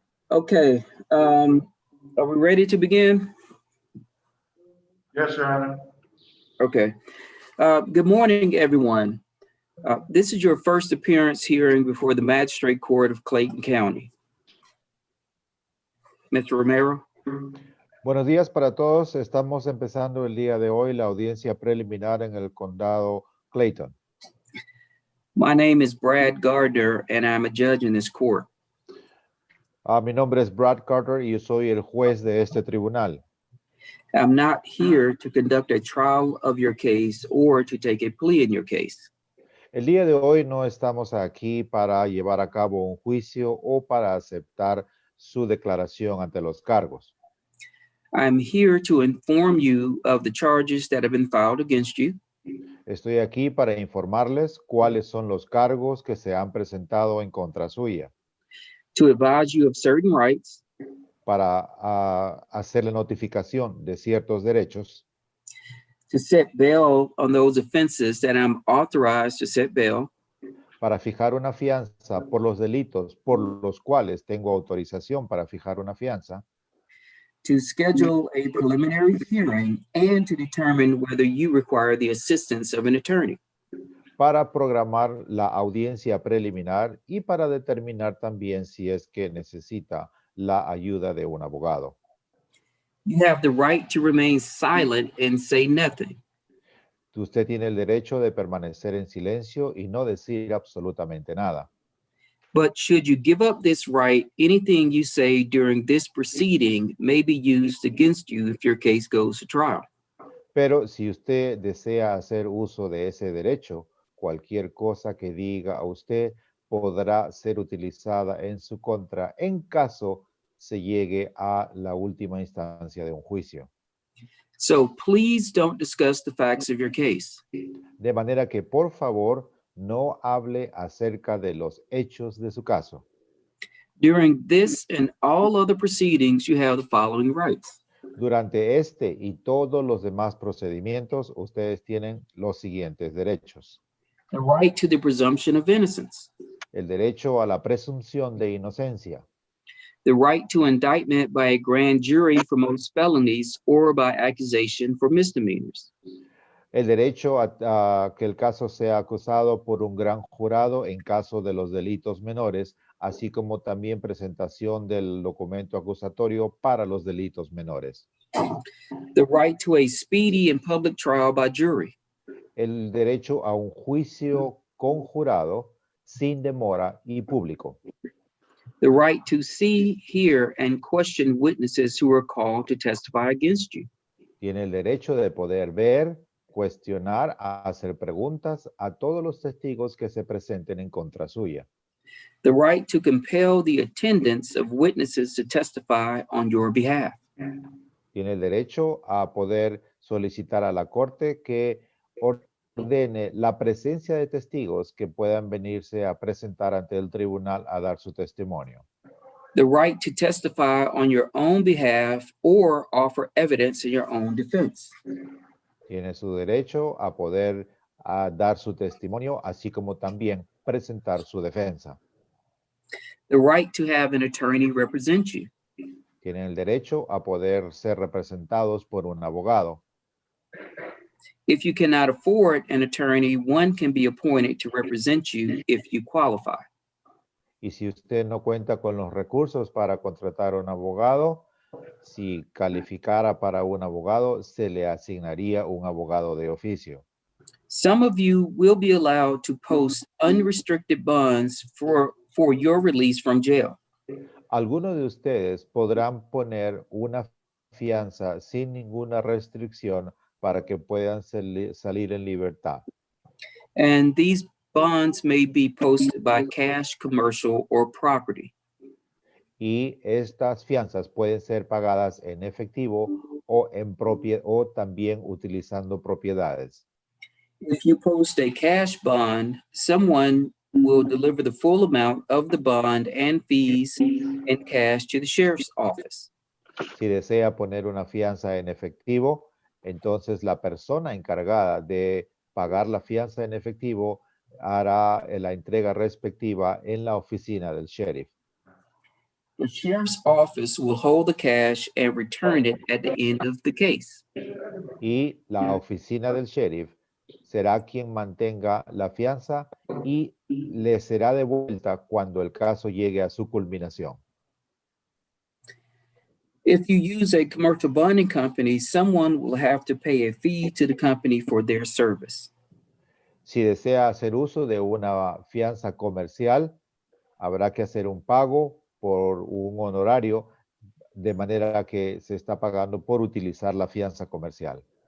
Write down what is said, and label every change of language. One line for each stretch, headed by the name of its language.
English: Okay, are we ready to begin? Yes, Your Honor. Okay. Good morning, everyone. This is your first appearance hearing before the Magistrate Court of Clayton County. Mr. Romero.
Spanish: Buenos días para todos. Estamos empezando el día de hoy la audiencia preliminar en el condado Clayton.
English: My name is Brad Gardner, and I'm a judge in this court.
Spanish: Mi nombre es Brad Carter y yo soy el juez de este tribunal.
English: I'm not here to conduct a trial of your case or to take a plea in your case.
Spanish: El día de hoy no estamos aquí para llevar a cabo un juicio o para aceptar su declaración ante los cargos.
English: I'm here to inform you of the charges that have been filed against you.
Spanish: Estoy aquí para informarles cuáles son los cargos que se han presentado en contra suya.
English: To advise you of certain rights.
Spanish: Para hacer la notificación de ciertos derechos.
English: To set bail on those offenses that I'm authorized to set bail.
Spanish: Para fijar una fianza por los delitos por los cuales tengo autorización para fijar una fianza.
English: To schedule a preliminary hearing and to determine whether you require the assistance of an attorney.
Spanish: Para programar la audiencia preliminar y para determinar también si es que necesita la ayuda de un abogado.
English: You have the right to remain silent and say nothing.
Spanish: Usted tiene el derecho de permanecer en silencio y no decir absolutamente nada.
English: But should you give up this right, anything you say during this proceeding may be used against you if your case goes to trial.
Spanish: Pero si usted desea hacer uso de ese derecho, cualquier cosa que diga a usted podrá ser utilizada en su contra en caso se llegue a la última instancia de un juicio.
English: So please don't discuss the facts of your case.
Spanish: De manera que, por favor, no hable acerca de los hechos de su caso.
English: During this and all other proceedings, you have the following rights.
Spanish: Durante este y todos los demás procedimientos, ustedes tienen los siguientes derechos.
English: The right to the presumption of innocence.
Spanish: El derecho a la presunción de inocencia.
English: The right to indictment by a grand jury for most felonies or by accusation for misdemeanors.
Spanish: El derecho a que el caso sea acusado por un gran jurado en caso de los delitos menores, así como también presentación del documento acusatorio para los delitos menores.
English: The right to a speedy and public trial by jury.
Spanish: El derecho a un juicio con jurado sin demora y público.
English: The right to see, hear, and question witnesses who are called to testify against you.
Spanish: Tiene el derecho de poder ver, cuestionar, hacer preguntas a todos los testigos que se presenten en contra suya.
English: The right to compel the attendance of witnesses to testify on your behalf.
Spanish: Tiene el derecho a poder solicitar a la corte que ordene la presencia de testigos que puedan venirse a presentar ante el tribunal a dar su testimonio.
English: The right to testify on your own behalf or offer evidence in your own defense.
Spanish: Tiene su derecho a poder dar su testimonio, así como también presentar su defensa.
English: The right to have an attorney represent you.
Spanish: Tienen el derecho a poder ser representados por un abogado.
English: If you cannot afford an attorney, one can be appointed to represent you if you qualify.
Spanish: Y si usted no cuenta con los recursos para contratar un abogado, si calificara para un abogado, se le asignaría un abogado de oficio.
English: Some of you will be allowed to post unrestricted bonds for your release from jail.
Spanish: Algunos de ustedes podrán poner una fianza sin ninguna restricción para que puedan salir en libertad.
English: And these bonds may be posted by cash, commercial, or property.
Spanish: Y estas fianzas pueden ser pagadas en efectivo o o también utilizando propiedades.
English: If you post a cash bond, someone will deliver the full amount of the bond and fees in cash to the sheriff's office.
Spanish: Si desea poner una fianza en efectivo, entonces la persona encargada de pagar la fianza en efectivo hará la entrega respectiva en la oficina del sheriff.
English: The sheriff's office will hold the cash and return it at the end of the case.
Spanish: Y la oficina del sheriff será quien mantenga la fianza y le será devuelta cuando el caso llegue a su culminación.
English: If you use a commercial bonding company, someone will have to pay a fee to the company for their service.
Spanish: Si desea hacer uso de una fianza comercial, habrá que hacer un pago por un honorario, de manera que se está pagando por utilizar la fianza comercial.